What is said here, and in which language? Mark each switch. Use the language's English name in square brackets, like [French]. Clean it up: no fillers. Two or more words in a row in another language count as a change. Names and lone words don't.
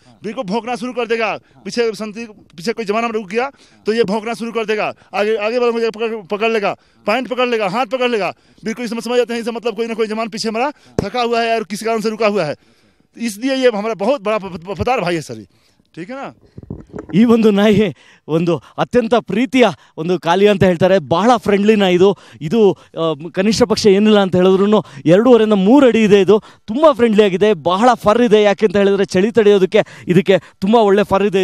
[Hindi] बिल्कुल भौंकना शुरू कर देगा. पीछे कोई जवान रुक गया तो ये भौंकना शुरू कर देगा. आगे वाला पकड़ लेगा, पैंट पकड़ लेगा, हाथ पकड़ लेगा. बिल्कुल इसमें समझ जाते हैं, इससे मतलब कोई ना कोई जवान पीछे हमारा थका हुआ है और किसी कारण से रुका हुआ है. इसलिए ये हमारा बहुत बड़ा वफादार भाई है सर. ठीक है ना. [Kannada] ಈ ಒಂದು ನಾಯಿ ಒಂದು ಅತ್ಯಂತ ಪ್ರೀತಿಯ ಒಂದು ಕಾಲಿಯಾ ಅಂತ ಹೇಳ್ತಾರೆ. ಬಹಳ ಫ್ರೆಂಡ್ಲಿ ನಾಯಿ ಇದು ಕನಿಷ್ಠ ಪಕ್ಷ ಏನಿಲ್ಲ ಅಂತ ಹೇಳಿದ್ರು 2.5 ಇಂದ 3 ಅಡಿ ಇದೆ. ಇದು ತುಂಬ ಫ್ರೆಂಡ್ಲಿ ಆಗಿದೆ, ಬಹಳ ಫರ್ ಇದೆ. ಯಾಕೆ ಅಂತ ಹೇಳಿದ್ರೆ ಚಳಿ ತಡೆಯೋದಕ್ಕೆ ಇದಕ್ಕೆ ತುಂಬ ಒಳ್ಳೆ ಫರ್ ಇದೆ.